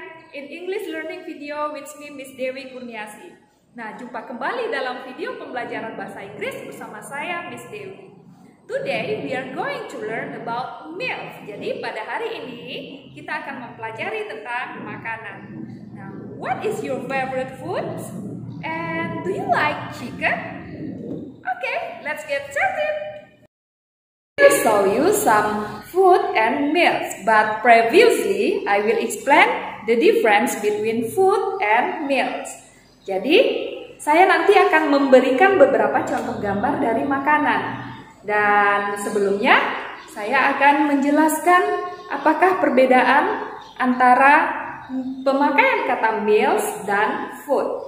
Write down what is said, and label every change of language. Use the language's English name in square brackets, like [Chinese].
[English] In English learning video with me, Miss Dewi Kurniasi. [Indonesian] Nah, jumpa kembali dalam video pembelajaran bahasa Inggris bersama saya, Miss Dewi. [English] Today we are going to learn about meals. [Indonesian] Jadi pada hari ini kita akan mempelajari tentang makanan. [English] Now, what is your favorite food? And do you like chicken? Okay, let's get started. I will show you some food and meals, but previously I will explain the difference between food and meals. [Indonesian] Jadi, saya nanti akan memberikan beberapa contoh gambar dari makanan. Dan sebelumnya, saya akan menjelaskan apakah perbedaan antara pemakaian kata meals dan food.